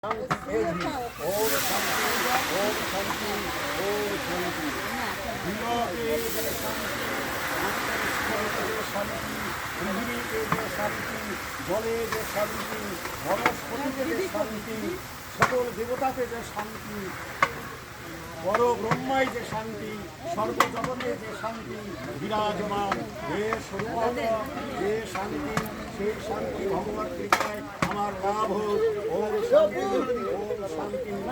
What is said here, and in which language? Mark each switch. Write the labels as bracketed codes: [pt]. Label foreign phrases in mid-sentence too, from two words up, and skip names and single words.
[hi] ओम शांति ओम शांति ओम शांति दिलों के शांति शांति पृथ्वी के शांति जले [bn] যে শান্তি বনস্পতিতে যে শান্তি সকল দেবতাতে যে শান্তি বড় ব্রহ্মায় যে শান্তি সর্বজগতে যে শান্তি বিরাজমান হে সর্বত্র যে শান্তি সেই শান্তি ভগবত কৃপায় আমার লাভ হোক ওম শান্তি ওম শান্তি